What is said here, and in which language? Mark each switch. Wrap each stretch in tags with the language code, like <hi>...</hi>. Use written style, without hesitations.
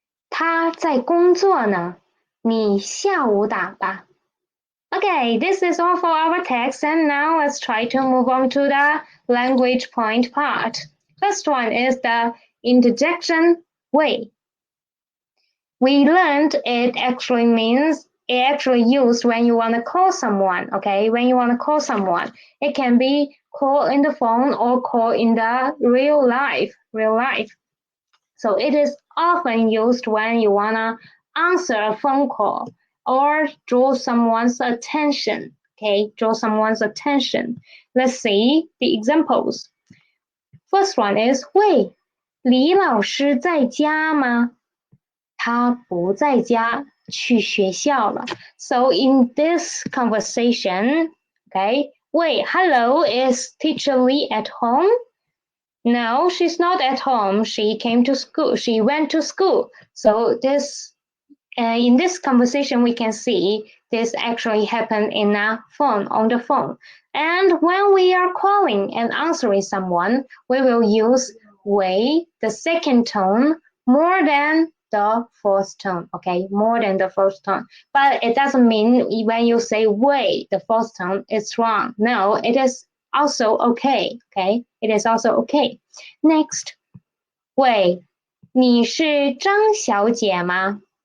<zh>他在工作呢，你下午打吧。</zh> <en>Okay, this is all for our text, and now let's try to move on to the language point part. First one is the interjection way. We learned it actually used when you want to call someone, okay? When you want to call someone. It can be call in the phone or call in the real life. So it is often used when you wanna answer a phone call or draw someone's attention. Okay, draw someone's attention. Let's see the examples. First one is</en> <zh>喂，李老师在家吗？他不在家，去学校了。</zh> <en>So in this conversation, okay, wait, hello, is teacher Lee at home? No, she's not at home. She came to school. She went to school. So this, in this conversation, we can see this actually happened in a phone, on the phone. And when we are calling and answering someone, we will use 喂, the second tone, more than the first tone, okay, more than the first tone. But it doesn't mean when you say 喂, the first tone, it's wrong. No, it is also okay, okay, it is also okay. Next,</en> <zh>喂，你是张小姐吗？</zh>